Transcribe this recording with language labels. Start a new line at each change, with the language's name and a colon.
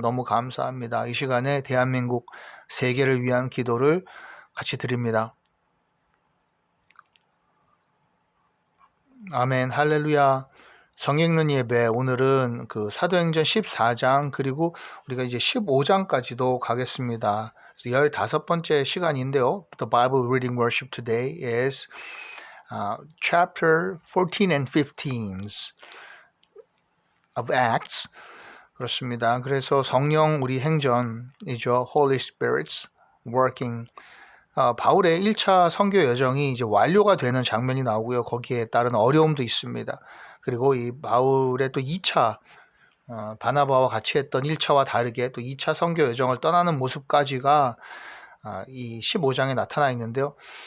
Korean: 너무 감사합니다. 이 시간에 대한민국 세계를 위한 기도를 같이 드립니다. 아멘, 할렐루야. 성경 읽는 예배 오늘은 그 사도행전 14장 그리고 우리가 이제 15장까지도 가겠습니다. 그래서 15번째 시간인데요.
English: The Bible reading worship today is chapter 14 and 15 of Acts.
Korean: 그렇습니다. 그래서 성령 우리 행전이죠.
English: Holy Spirit's working.
Korean: 바울의 1차 선교 여정이 이제 완료가 되는 장면이 나오고요. 거기에 따른 어려움도 있습니다. 그리고 이 바울의 또 2차 바나바와 같이 했던 1차와 다르게 또 2차 선교 여정을 떠나는 모습까지가 이 15장에 나타나 있는데요.